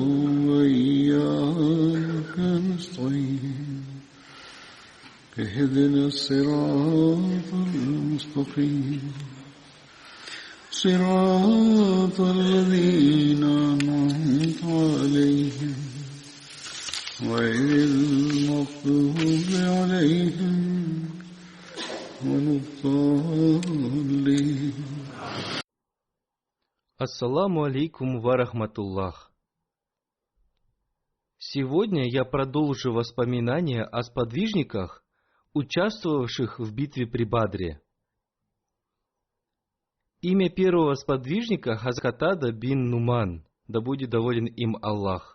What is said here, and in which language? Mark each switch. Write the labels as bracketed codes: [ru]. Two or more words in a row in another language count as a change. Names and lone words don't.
[ar] وإياك نستعين اهدنا الصراط المستقيم صراط الذين أنعمت عليهم غير المغضوب عليهم ولا الضالين. السلام عليكم ورحمة الله. [ru] Сегодня я продолжу воспоминания о сподвижниках, участвовавших в битве при Бадре. Имя первого сподвижника Хазрат Катада бин Нуман, да будет доволен им Аллах.